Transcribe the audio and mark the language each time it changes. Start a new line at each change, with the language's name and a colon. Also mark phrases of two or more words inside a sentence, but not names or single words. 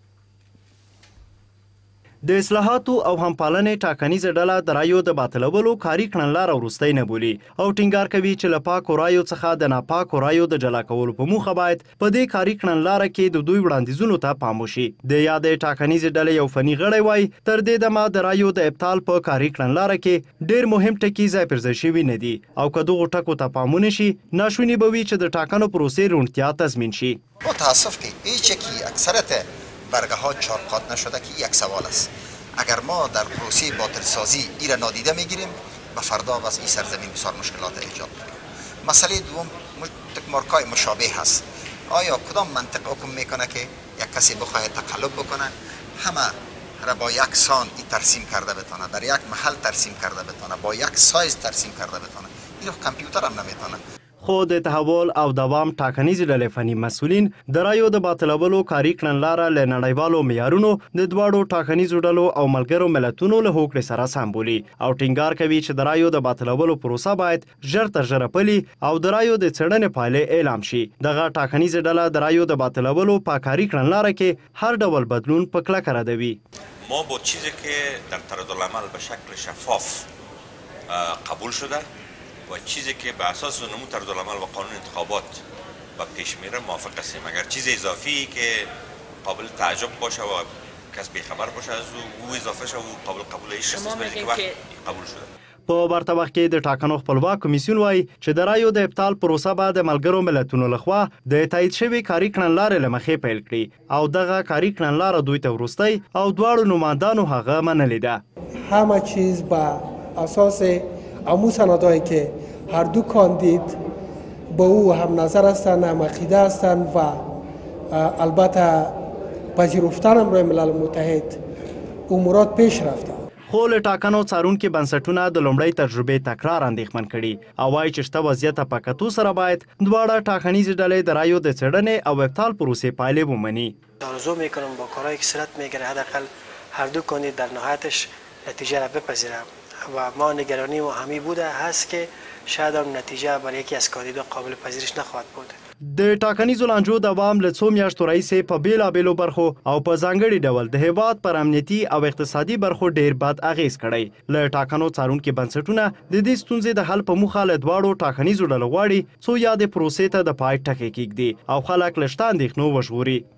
Pashto: د اصلاحاتو او همپالنې ټاکنیزه ډله د رایو د باطلولو کاري کړنلاره وروستی نه بولي او ټینګار کوي چې له پاکو رایو څخه د ناپاکو رایو د جلا کولو په موخه باید په دې کاري کړنلاره کې د دوی وړاندیزونو ته پام وشي. د یادې ټاکنیزې ډلې یو فني غړی وایي تر دې دمه د رایو د ابطال په کاري کړنلاره کې ډېر مهم ټکي ځای پر ځای شوي نه دي او که دغو ټکو ته پام ونه شي ناشونی به وي چې د ټاکنو پروسې روڼتیا تضمین شي.
Persian: متاسف که هیچ یکی اکثرت برگه ها چارقات نشده که یک سوال است. اگر ما در پروسه باطل سازی ای را نادیده میگیریم به فردا بس این سرزمین بسیار مشکلات ایجاد میکنه. مسئله دوم تکمارکای مشابه هست. آیا کدام منطق حکم میکنه که یک کسی بخواهد تقلب بکنه همه را با یک سان ترسیم کرده بتونه، در یک محل ترسیم کرده بتونه، با یک سایز ترسیم کرده بتونه؟ این رو کامپیوتر هم نمیتونه.
Pashto: خو د تحول او دوام ټاکنیزې ډلې فني مسؤلین د رایو د باطلولو کاري کړنلاره له نړیوالو معیارونو د دواړو ټاکنیزو ډلو او ملګرو ملتونو له هوکړې سره سم بولي او ټینګار کوي چې د رایو د باطلولو پروسه باید ژر تر ژره پلي او د رایو د څېړنې پایلې اعلام شي. دغه ټاکنیزې ډله د رایو د باطلولو په کاري کړنلاره کې هر ډول بدلون په کلکه ردوي.
Persian: ما با چیزی که در طرزالعمل به شکل شفاف قبول شده و چیزی که به اساس نمو طرزالعمل و قانون انتخابات و پیش میره موافق هستیم. اگر چیز اضافی که قابل تعجب باشه و کس بیخبر باشه از او اضافه شه و قابل قبول هیچ کس نیست که قبول شده.
Pashto: په برطرف کې د ټاکنو خپلواک کمیسیون وایي چې د رایو د ابطال پروسه به د ملګرو ملتونو لخوا د تایید شوې کاري کړنلارې له مخې پیل کړي او دغه کاري کړنلاره دوی ته وروستی او دواړو نمایندانو هغه منلې ده.
Persian: همه چیز به اساس امو سندایی که هر دو کاندید با او هم نظر هستند، هم عقیده هستند و البته پذیرفتن هم روی ملل متحد امورات پیش رفته.
Pashto: خو له ټاکنو څارونکي بنسټونه د لومړۍ تجربې تکرار اندېښمن کړي او وایي چې شته وضعیت په کتو سره باید دواړه ټاکنیزې ډلې د رایو د څېړنې او ابطال پروسې پایلې ومني.
Persian: آرزو میکنم با کارهایی که صورت میگیره حداقل هر دو کاندید در نهایتش نتیجه را بپذیره و ما نگرانی و همی بوده هست که شاید هم نتیجه برای یکی از کاندیدا قابل پذیرش نخواهد بود.
Pashto: د ټاکنیزو لانجو دوام له څو میاشتو راهیسې په بېلابېلو برخو او په ځانګړي ډول د هېواد پر امنیتي او اقتصادي برخو ډېر بد اغېز کړی. له ټاکنو څارونکي بنسټونه د دې ستونزې د حل په موخه له دواړو ټاکنیزو ډلو غواړي څو یادې پروسې ته د پای ټکی کېږدي او خلک له شته اندېښنو وژغوري.